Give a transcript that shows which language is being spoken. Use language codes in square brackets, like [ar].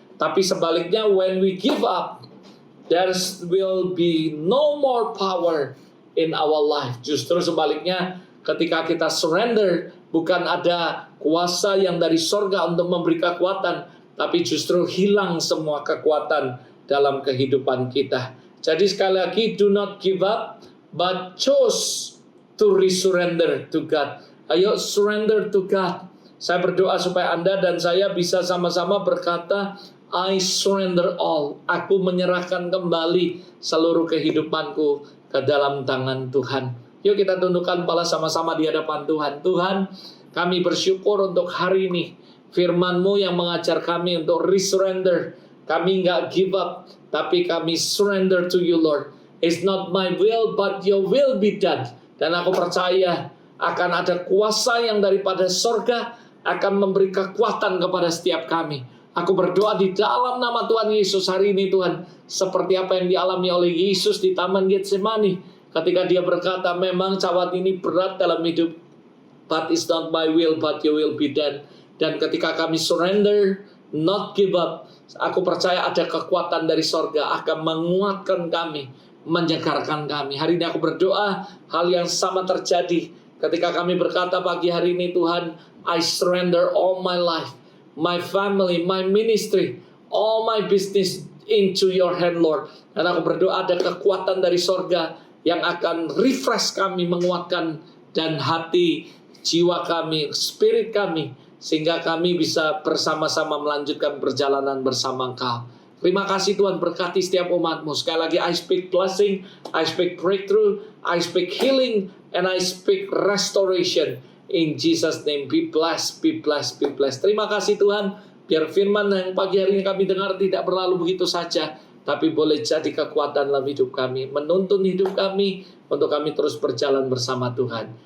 [id] Tapi sebaliknya [en] when we give up, there will be no more power in our life. [id] Justru sebaliknya, ketika kita surrender, bukan ada kuasa yang dari sorga untuk memberi kekuatan, tapi justru hilang semua kekuatan dalam kehidupan kita. Jadi sekali lagi, [en] do not give up, but choose to resurrender to God. [id] Ayo [en] surrender to God. [id] Saya berdoa supaya Anda dan saya bisa sama-sama berkata, [en] I surrender all. [id] Aku menyerahkan kembali seluruh kehidupanku ke dalam tangan Tuhan. Yuk kita tundukkan kepala sama-sama di hadapan Tuhan. Tuhan, kami bersyukur untuk hari ini. Firman-Mu yang mengajar kami untuk resurrender. Kami nggak [en] give up, [id] tapi kami [en] surrender to you, Lord. It's not my will, but your will be done. [id] Dan aku percaya akan ada kuasa yang daripada sorga akan memberi kekuatan kepada setiap kami. Aku berdoa di dalam nama Tuhan Yesus hari ini Tuhan. Seperti apa yang dialami oleh Yesus di Taman Getsemani. Ketika dia berkata, memang cawan ini berat dalam hidup. [en] But it's not my will, but your will be done. [id] Dan ketika kami [en] surrender, not give up. [id] Aku percaya ada kekuatan dari sorga akan menguatkan kami, menyegarkan kami. Hari ini aku berdoa hal yang sama terjadi. Ketika kami berkata pagi hari ini Tuhan, [en] I surrender all my life, my family, my ministry, all my business into your hand, Lord. [id] Dan aku berdoa ada kekuatan dari sorga yang akan refresh kami, menguatkan dan hati, jiwa kami, spirit kami, sehingga kami bisa bersama-sama melanjutkan perjalanan bersama Engkau. Terima kasih Tuhan, berkati setiap umat-Mu. [en] Sekali lagi, I speak blessing, I speak breakthrough, I speak healing, and I speak restoration. In Jesus' name, be blessed, be blessed, be blessed. [id] Terima kasih Tuhan, biar firman yang pagi hari ini kami dengar tidak berlalu begitu saja, tapi boleh jadi kekuatan dalam hidup kami, menuntun hidup kami, untuk kami terus berjalan bersama Tuhan.